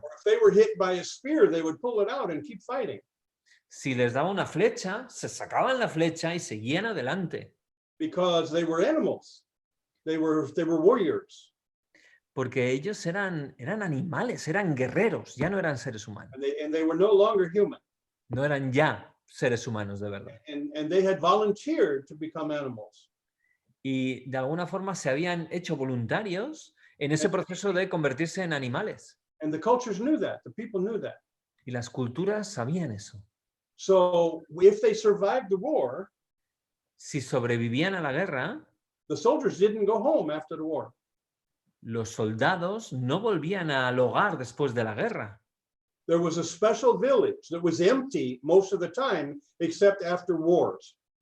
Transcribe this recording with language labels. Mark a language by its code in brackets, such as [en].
[en] Or if they were hit by a spear, they would pull it out and keep fighting. [es] Si les daba una flecha, se sacaban la flecha y seguían adelante. [en] Because they were animals. They were warriors. [es] Porque ellos eran animales, eran guerreros, ya no eran seres humanos. [en] And they were no longer human. [es] No eran ya seres humanos de verdad. [en] And they had volunteered to become animals. [es] Y de alguna forma se habían hecho voluntarios en ese proceso de convertirse en animales. [en] And the cultures knew that. The people knew that. [es] Y las culturas sabían eso. [en] So if they survived the war, [es] si sobrevivían a la guerra, [en] the soldiers didn't go home after the war. [es] Los soldados no volvían al hogar después de la guerra. [en] There was a special village that was empty most of the time, except after wars.